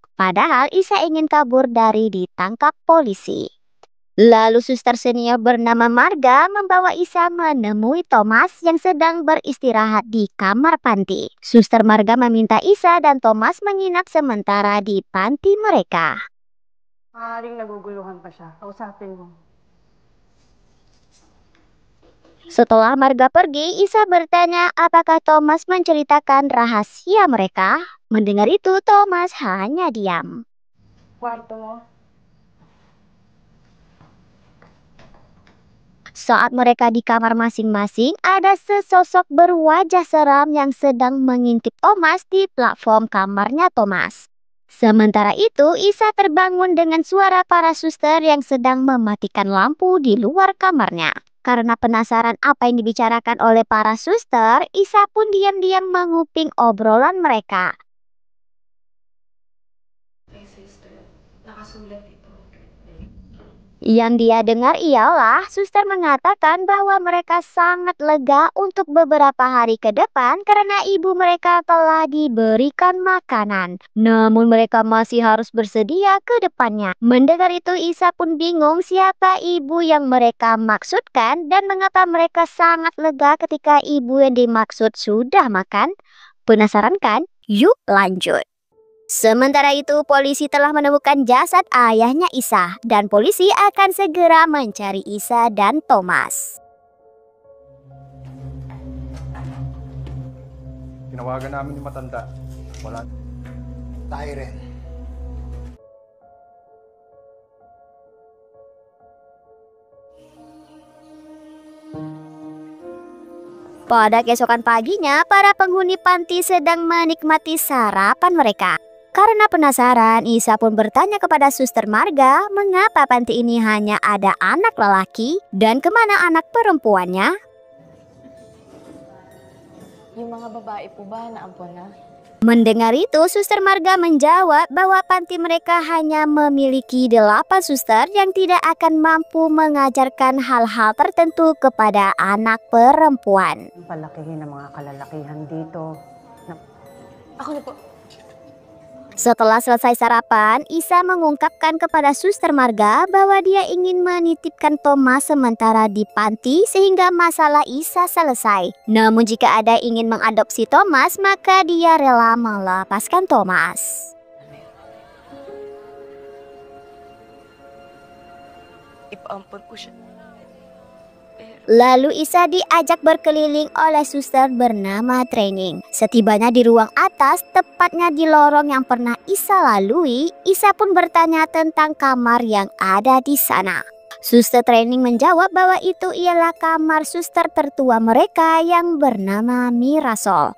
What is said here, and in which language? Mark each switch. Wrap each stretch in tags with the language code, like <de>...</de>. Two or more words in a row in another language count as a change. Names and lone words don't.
<id>Padahal Isa ingin kabur dari ditangkap polisi. Lalu suster senior bernama Marga membawa Isa menemui Thomas yang sedang beristirahat di kamar panti. Suster Marga meminta Isa dan Thomas menginap sementara di panti mereka.</id> <tl>Maaaring naguguluhan pa siya. Kausapin mo.</tl> <id>Setelah Marga pergi, Isa bertanya apakah Thomas menceritakan rahasia mereka. Mendengar itu, Thomas hanya diam.</id> <tl>Kwarto mo.</tl> <id>Saat mereka di kamar masing-masing, ada sesosok berwajah seram yang sedang mengintip Thomas di platform kamarnya Thomas. Sementara itu, Isa terbangun dengan suara para suster yang sedang mematikan lampu di luar kamarnya. Karena penasaran apa yang dibicarakan oleh para suster, Isa pun diam-diam menguping obrolan mereka.</id> <tl>Sister, nakasulat ito.</tl> <id>Yang dia dengar ialah suster mengatakan bahwa mereka sangat lega untuk beberapa hari ke depan karena ibu mereka telah diberikan makanan. Namun mereka masih harus bersedia ke depannya. Mendengar itu Isa pun bingung siapa ibu yang mereka maksudkan dan mengapa mereka sangat lega ketika ibu yang dimaksud sudah makan. Penasaran kan? Yuk lanjut. Sementara itu, polisi telah menemukan jasad ayahnya Isa dan polisi akan segera mencari Isa dan Thomas.</id> <tl>Tinawagan namin yung matanda. Wala. Tayo rin.</tl> <id>Pada keesokan paginya, para penghuni panti sedang menikmati sarapan mereka. Karena penasaran, Isa pun bertanya kepada suster Marga mengapa panti ini hanya ada anak lelaki dan kemana anak perempuannya.</id> <tl>Yung mga babae po ba naampon na?</tl> <id>Mendengar itu, suster Marga menjawab bahwa panti mereka hanya memiliki 8 suster yang tidak akan mampu mengajarkan hal-hal tertentu kepada anak perempuan.</id> <tl>Palakihin ng mga kalalakihan dito. Ako na po.</tl> <id>Setelah selesai sarapan, Isa mengungkapkan kepada suster Marga bahwa dia ingin menitipkan Thomas sementara di panti sehingga masalah Isa selesai. Namun jika ada ingin mengadopsi Thomas, maka dia rela melepaskan Thomas.</id> <tl>Ipaampon ko siya.</tl> <id>Lalu Isa diajak berkeliling oleh suster bernama Training. Setibanya di ruang atas, tepatnya di lorong yang pernah Isa lalui, Isa pun bertanya tentang kamar yang ada di sana. Suster Training menjawab bahwa itu ialah kamar suster tertua mereka yang bernama Mirasol.</id>